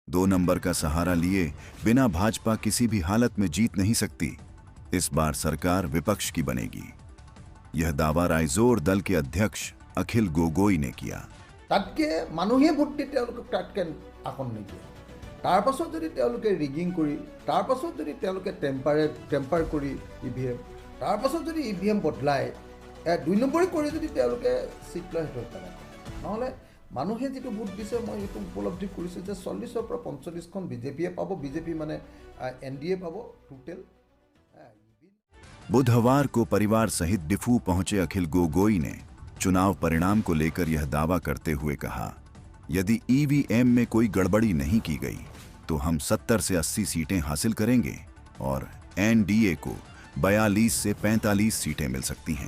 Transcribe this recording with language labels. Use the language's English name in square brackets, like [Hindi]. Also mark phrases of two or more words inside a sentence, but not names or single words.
[Hindi] 2 नंबर का सहारा लिए बिना भाजपा किसी भी हालत में जीत नहीं सकती। इस बार सरकार विपक्ष की बनेगी। यह दावा राइजोर दल के अध्यक्ष अखिल गोगोई ने किया। [Assamese] তাতকে মানুহে ভোট দি তেওঁলোকক তাতকৈ আসন নিদিয়ে। তাৰ পাছত যদি তেওঁলোকে ৰিগিং কৰি, তাৰ পাছত যদি তেওঁলোকে টেম্পাৰ কৰি EVM, তাৰ পাছত যদি EVM বদলাই 2 নম্বৰী কৰি যদি তেওঁলোকে চিট লয়, সেইটো এটা কথা। নহ'লে মানুহে যিটো ভোট দিছে, মই এইটো উপলব্ধি কৰিছোঁ যে 40ৰ পৰা 45খন বিজেপিয়ে পাব। বিজেপি মানে NDA পাব টোটেল। [Hindi] बुधवार को परिवार सहित डिफू पहुंचे अखिल गोगोई ने चुनाव परिणाम को लेकर यह दावा करते हुए कहा, यदि EVM में कोई गड़बड़ी नहीं की गई तो हम 70 से 80 सीटें हासिल करेंगे और NDA को 42 से 45 सीटें मिल सकती हैं।